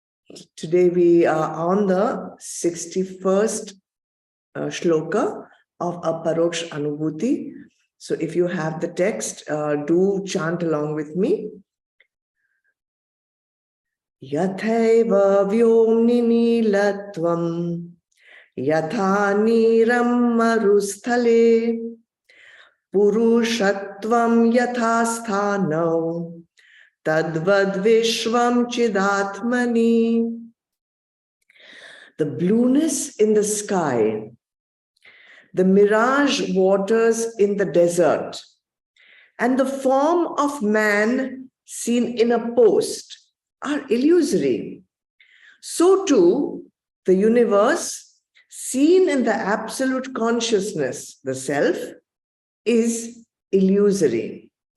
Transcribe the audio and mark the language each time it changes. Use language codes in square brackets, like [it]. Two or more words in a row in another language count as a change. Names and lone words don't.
[en] Today we are on the 61st Shloka of Aparoksh Anubhuti. So if you have the text, do chant along with me. [sa] यथैव व्योम्नि नीलत्वं यथा नीरं मरुस्थले पुरुषत्वं यथा स्थाणौ तद्वद् विश्वं चिदात्मनि. [en] The blueness in the sky, the mirage waters in the desert, and the form of man seen in a post are illusory. So too, the universe seen in the absolute consciousness, the self, is illusory.